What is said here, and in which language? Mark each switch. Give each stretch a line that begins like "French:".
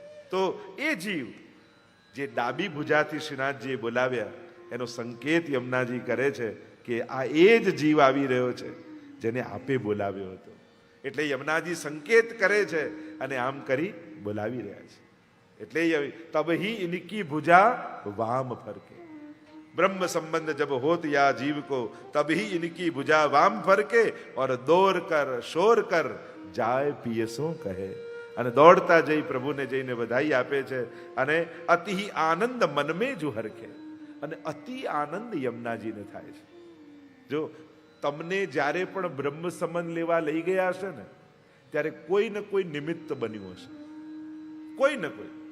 Gujarati: તો એ જીવ જે ડાબી ભુજાથી શ્રીનાથજીએ બોલાવ્યા, એનો સંકેત યમુનાજી કરે છે કે આ એ જ જીવ આવી રહ્યો છે જેને આપે બોલાવ્યો હતો. એટલે યમુનાજી સંકેત કરે છે અને આમ કરી બોલાવી રહ્યા છે. એટલે
Hindi: તબહી ઇનકી ભુજા વામ ફરકે. ब्रह्म संबंध जब होत या जीव को तभी इनकी भुजा वाम फरके और दौड़ कर शोर कर जाय पियसो કહે.
Gujarati: અને દોડતા જઈ પ્રભુને જઈને વધાઈ આપે છે. અને
Hindi: અતિ આનંદ મનમે જો હરખે.
Gujarati: અને અતિ આનંદ યમુનાજીને થાય છે. જો તમને જ્યારે પણ બ્રહ્મ સંબંધ લેવા લઈ ગયા હશે ને, ત્યારે કોઈ ને કોઈ નિમિત્ત બન્યું હશે, કોઈ ને કોઈ.